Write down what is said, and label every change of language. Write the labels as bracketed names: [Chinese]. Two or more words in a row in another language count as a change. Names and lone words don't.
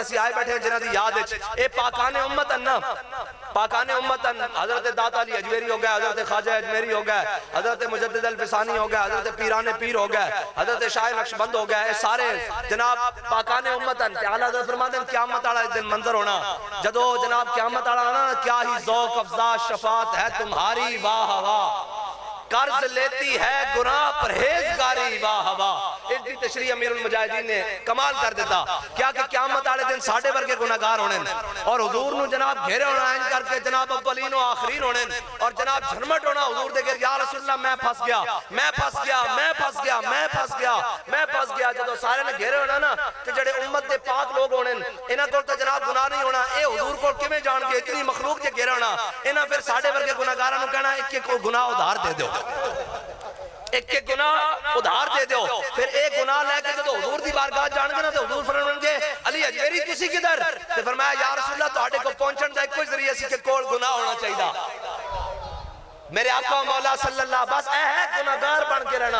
[Punjabi] اسی آئے بیٹھے جنہ دی یاد ہے اے پاکان امتن نا پاکان امتن حضرت داتا علی اجمیری ہو گئے حضرت خواجہ اجمیری ہو گئے حضرت مجدد الفسانی ہو گئے حضرت پیران پیر ہو گئے حضرت شاہ نقشبند ہو گئے سارے جناب پاکان امتن تعالیٰ حضرت فرماتے ہیں قیامت آڑا اس دن منظر ہونا جدو جناب قیامت آڑا آنا [Urdu] کیا ہی ذوق افزا شفاعت ہے تمہاری واہ واہ قرض لیتی ہے گناہ پرہیزگاری واہ واہ. [Punjabi] اس دی تشریح امیر المجاہدین نے کمال کر دیتا کیا کہ قیامت والے دن ساڈے ورگے گناہگار ہونے اور حضور نو جناب گھیرے ہونا ان کر کے جناب اولین و آخرین ہونے اور جناب جھرمٹ ہونا حضور دے گھر [Arabic] یا رسول اللہ [Punjabi] میں پھنس گیا میں پھنس گیا میں پھنس گیا میں پھنس گیا میں پھنس گیا. جدو سارے نے گھیرے ہونا نا تے جڑے امت دے پاک لوگ ہونے انہاں کول تے جناب گناہ نہیں ہونا. اے حضور کول کیویں جان گے اتنی مخلوق دے گھیرے ہونا انہاں پھر ساڈے ورگے گناہگاراں نو کہنا ایک ایک گناہ ادھار دے دیو ایک ایک گناہ ادھار دے دیو. پھر ایک گناہ لے کے جدو حضور دی بارگاہ جان گے نا تو حضور فرمان گے علی اجمیری تسی کدھر تے فرمایا [Arabic] یا رسول اللہ [Punjabi] تہاڈے کو پہنچن دا کوئی ذریعہ سی کہ کول گناہ ہونا چاہیے. میرے آقا مولا صلی اللہ بس اے ہے گناہگار بن کے رہنا.